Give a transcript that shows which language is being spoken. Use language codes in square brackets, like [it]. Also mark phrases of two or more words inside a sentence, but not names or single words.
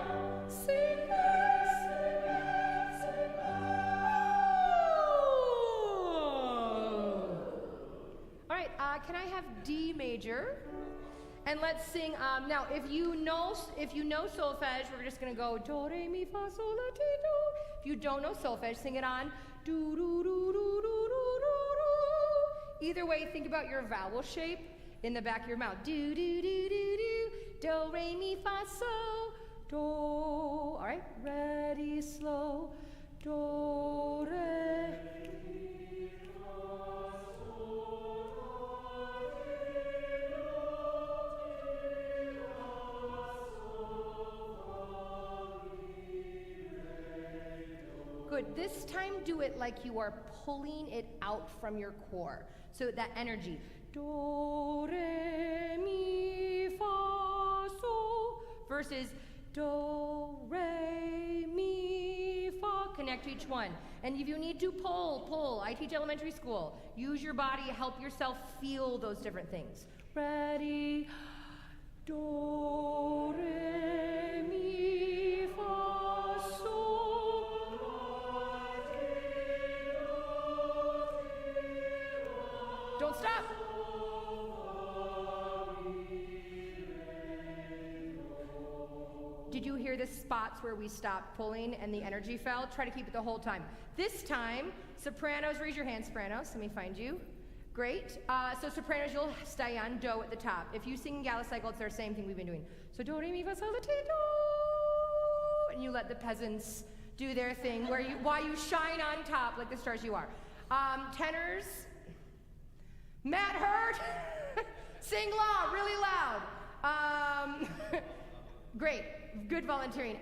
[en] Singers, singers, singers. All right, can I have D major? And let's sing, now if you know solfege, we're just gonna go do, re, mi, fa, sol, la, ti, do. If you don't know solfege, sing it on do, do, do, do, do, do, do. Either way, think about your vowel shape in the back of your mouth. Do, do, do, do, do, re, mi, fa, sol, do. All right, ready, slow, do, re. Good. This time, do it like you are pulling it out from your core. So that energy. Do, re, mi, fa, sol. Versus do, re, mi, fa. Connect to each one. And if you need to pull. I teach elementary school. Use your body. Help yourself feel those different things. Ready. Do, re, mi, fa, sol. Don't stop. Did you hear the spots where we stopped pulling and the energy fell? Try to keep it the whole time. This time, sopranos, raise your hand, sopranos. Let me find you. Great. So sopranos, you'll stay on do at the top. If you sing Gala cycle, it's our same thing we've been doing. So do, re, mi, fa, sol, la, ti, do. And you let the peasants do their thing while you shine on top like the stars you are. Tenors. Matt Hurt, sing loud, really loud. Great, good volunteering.